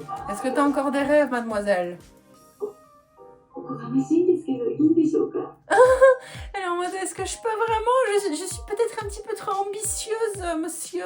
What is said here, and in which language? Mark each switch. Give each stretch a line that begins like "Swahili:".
French: Est-ce que t'as encore des rêves, mademoiselle?
Japanese: こがましいんですけどいいんでしょうか。
French: Elle est en mode, est-ce que je peux vraiment? Je suis peut-être un petit peu trop ambitieuse, monsieur.